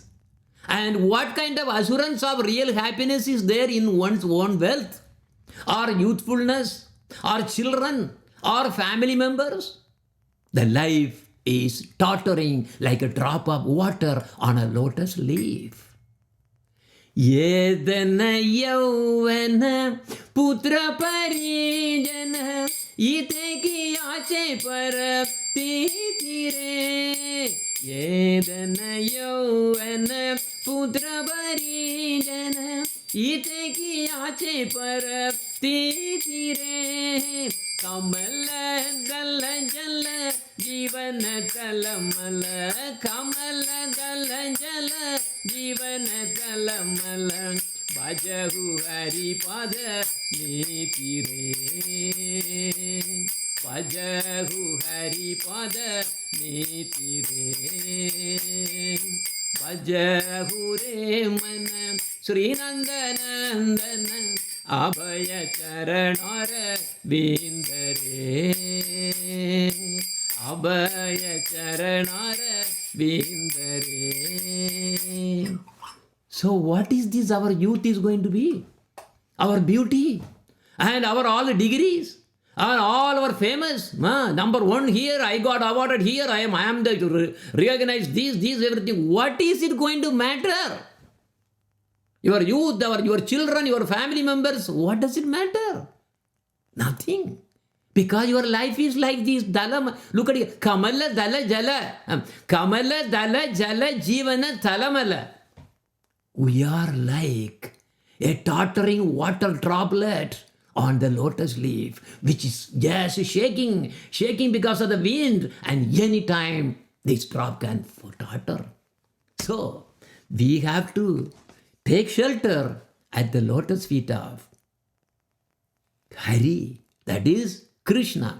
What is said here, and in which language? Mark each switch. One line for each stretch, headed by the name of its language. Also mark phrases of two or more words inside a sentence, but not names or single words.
English: And what kind of assurance of real happiness is there in one's own wealth? Or youthfulness? Or children? Or family members? The life is tottering like a drop of water on a lotus leaf.
Bangla: যেদন যৌবন পুত্র পরিজন ইথে কি আছে পর তীরে. যেদন যৌবন পুত্র পরিজন ইথে কি আছে পর তীরে. কমল দল জল জীবন কলমল. কমল দল জল জীবন কলমল. ভজহু হরিপদ নিতিরে. ভজহু হরিপদ নিতিরে. ভজহু রে মন শ্রীনন্দনন্দন অভয় চরণার বিন্দরে. অভয় চরণার বিন্দরে.
English: So what is this our youth is going to be? Our beauty and our all degrees and all our famous. Number one here, I got awarded here, I am the recognized this, everything. What is it going to matter? Your youth, your children, your family members, what does it matter? Nothing. Because your life is like this. Look at it.
Bangla: কমল দল জল. কমল দল জল জীবন টলমল.
English: We are like a tottering water droplet on the lotus leaf, which is just shaking because of the wind, and anytime this drop can totter. So, we have to take shelter at the lotus feet of Hari, that is Krishna.